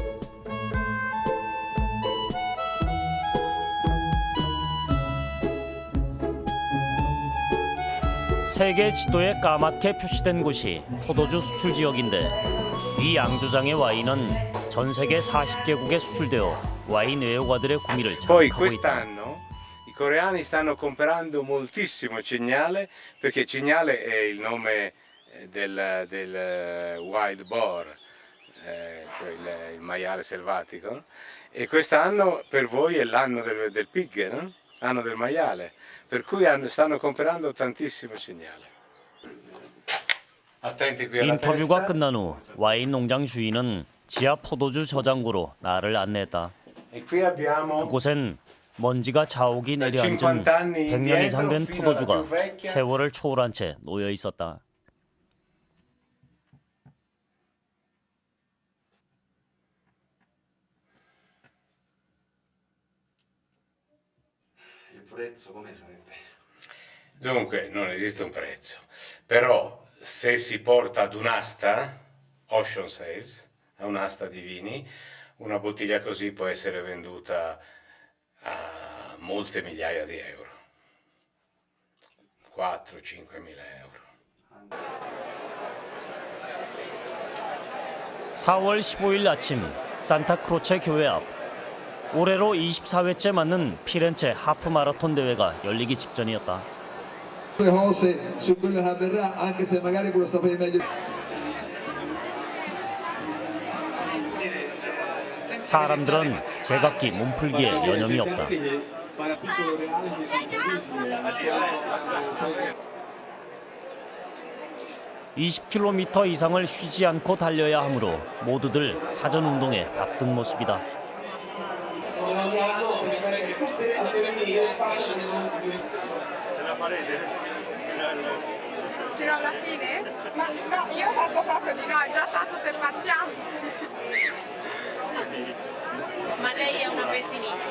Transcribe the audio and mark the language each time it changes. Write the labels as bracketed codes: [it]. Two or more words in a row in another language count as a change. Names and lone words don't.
[ko] 세계 지도에 까맣게 표시된 곳이 포도주 수출 지역인데 이 양조장의 와인은 전 세계 40개국에 수출되어 와인 애호가들의 구미를 [it] Poi [ko] 자극하고 있다. [it] quest'anno i coreani stanno comprando moltissimo Cignale perché Cignale è il nome del [en] wild boar, [it] cioè il maiale selvatico, e quest'anno per voi è l'anno del pig, no? Anno del maiale, per cui stanno comprando tantissimo Cignale. Attenti qui alla [ko] 인터뷰가 [it] testa. [ko] 끝난 후 와인 농장 주인은 지하 포도주 저장고로 나를 안내했다. [it] E qui abbiamo [ko] 그곳엔 먼지가 자욱이 내려앉은 [it] 50 anni [ko] 100년 이상 된 [it] indietro fino alla [ko] 포도주가 [it] più vecchia. [ko] 세월을 초월한 채 놓여 있었다. [it] Il prezzo come sarebbe? Dunque, non esiste un prezzo, però se si porta ad un'asta, Ocean Sales, a un'asta di vini, una bottiglia così può essere venduta a molte migliaia di euro, 4-5 mila euro. [ko] 4월 15일 아침 산타크로체 교회 앞. 올해로 24회째 맞는 피렌체 하프 마라톤 대회가 열리기 직전이었다. [it] cose su quello che avverrà, anche se magari voi lo sapete meglio. [ko] 사람들은 제각기 몸풀기에 여념이 없다. 20km 이상을 쉬지 않고 달려야 하므로 모두들 사전 운동에 바쁜 모습이다. [it] Fino alla fine? Ma no, io ho fatto proprio di no, è già tanto se partiamo. Ma lei è una pessimista?